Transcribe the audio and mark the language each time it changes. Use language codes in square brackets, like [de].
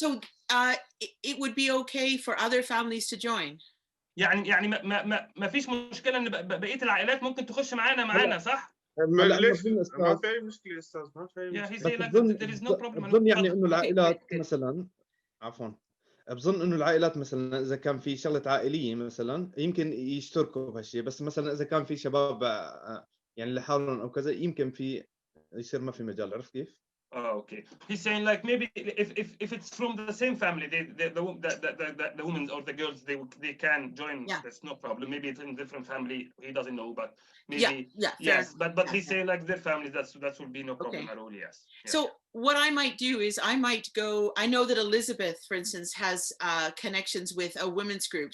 [en] So it would be okay for other families to join. [ar] يعني ما فيش مشكله ان بقيه العائلات ممكن تخش معانا صح؟ ليش ما في اي مشكله استاذ، ما في اي مشكله. بظن يعني انه العائلات مثلا، عفوا، بظن انه العائلات مثلا اذا كان في شغله عائليه مثلا يمكن يشتركوا بهالشيء، بس مثلا اذا كان في شباب يعني لحالهم او كذا يمكن في يصير ما في مجال، عرفت كيف؟ [en] Oh, okay. He's saying like maybe if it's from the same family, the women or the girls they can join. Yeah. That's no problem. Maybe it's in different family. He doesn't know, but maybe yeah yes. enough. But he's saying like their family. That will be no problem Okay. at all. Yes. So what I might do is I might go. I know that Elizabeth, for instance, has connections with a women's group.